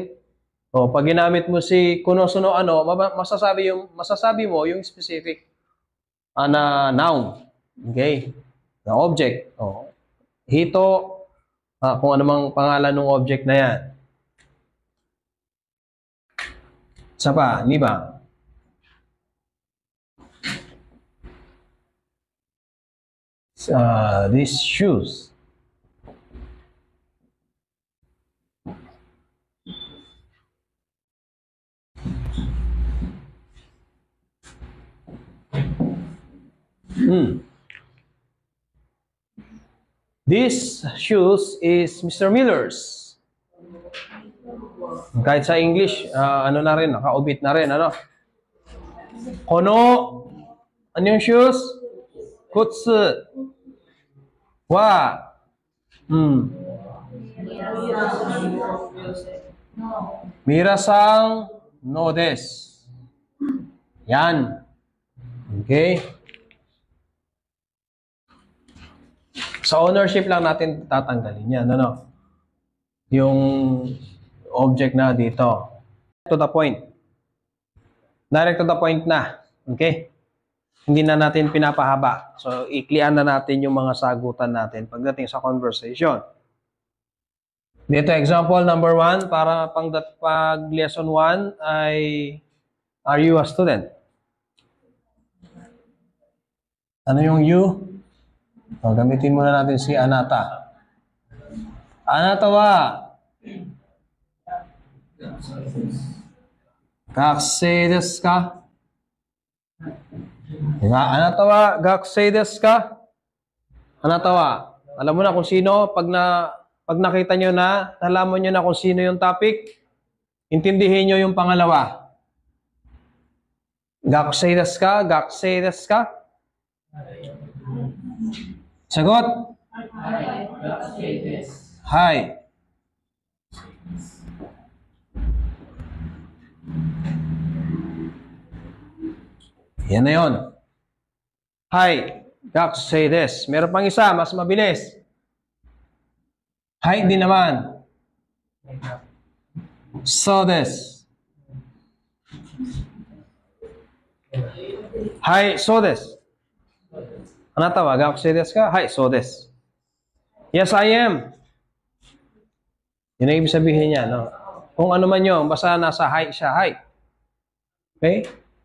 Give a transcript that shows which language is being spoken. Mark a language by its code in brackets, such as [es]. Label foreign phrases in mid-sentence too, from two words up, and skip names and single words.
[tl] So pag ginamit mo si kono suno ano, masasabi mo yung specific na noun. Okay? Na object. Hito kung ano mang pangalan ng object na yan. Isa pa, ni ba? [en] These shoes. This shoes is Mr. Miller's. [tl] Kahit sa English, ano na rin, naka-obit na rin, ano? Kono, ano yung shoes? [ja] Kutsu. Wa. Mirasang no desu. [tl] Yan. Okay? Sa ownership lang natin tatanggalin yan, ano? Yung object na dito. [en] To the point. Direct to the point na. Okay? [tl] Hindi na natin pinapahaba. So, iklian na natin yung mga sagutan natin pagdating sa conversation. Dito, example number 1, para pag lesson 1 ay, [en] are you a student? [tl] Ano yung you? Gamitin muna natin si Anata. [ja] Anata wa gakusei desu ka? [tl] Diba? [ja] Anata wa gakusei desu ka? Anata wa. [tl] Alam mo na kung sino. Pag nakita nyo na, nalaman nyo na kung sino yung topic, intindihin nyo yung pangalawa. [ja] Gakusei desu ka? Gakusei desu ka? Sagot? [tl] Hi. Yan na yun. [ja] Hi. Gakusei desu. [tl] Meron pang isa, mas mabilis. [ja] Hi, [tl] hindi naman. [ja] So desu. Hi, so desu. Anata wa gakusei desu ka? Hi, so desu. [en] Yes, I am. [tl] Yun ang ibig sabihin niya, no? Kung ano man yun, basta nasa hi siya, hi. Okay?